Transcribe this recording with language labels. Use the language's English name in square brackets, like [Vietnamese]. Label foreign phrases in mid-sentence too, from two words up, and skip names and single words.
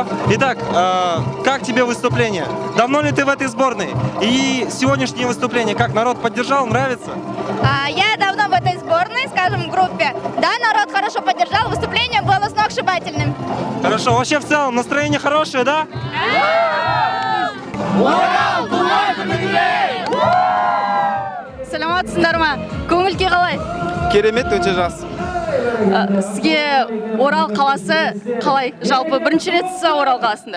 [Russian] Итак, как тебе выступление? Давно ли ты в этой сборной? И сегодняшнее выступление, как народ поддержал, нравится? Я давно в этой сборной, скажем, в группе. Да, народ хорошо поддержал, выступление было сногсшибательным. Хорошо. Вообще в целом настроение хорошее, да? [Kazakh] Саламатсыздар ма? Көңіл-күй қалай? Керемет, өте жақсы. Сізге Орал қаласы қалай? Жалпы бірінші ретсіз Орал қаласында?